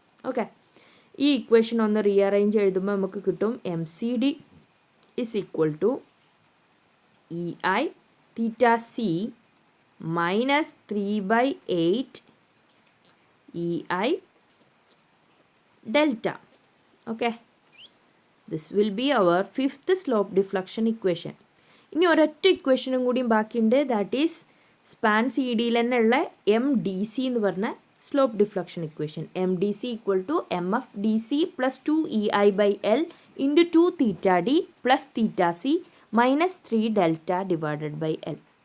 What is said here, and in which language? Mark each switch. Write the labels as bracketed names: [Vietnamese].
[Malayalam] Okay, ഈ equation ഒന്ന് rearrange എഴുതുമ്പോൾ നമുക്ക് കിട്ടും [English] M C D is equal to E I theta C minus 3/8 E I delta. Okay, this will be our 5th slope deflection equation. [Malayalam] ഇനി ഒരൊറ്റ ഇക്വേഷനും കൂടിയും ബാക്കിയുണ്ട്, [English] that is [Malayalam] സ്പാൻ സി ഡിയിൽ തന്നെ ഉള്ള എം ഡി സി എന്ന് പറഞ്ഞ slope deflection equation. [English] M D C equal to M F D C plus 2EI/L into 2 theta D plus theta C minus 3 delta divided by L.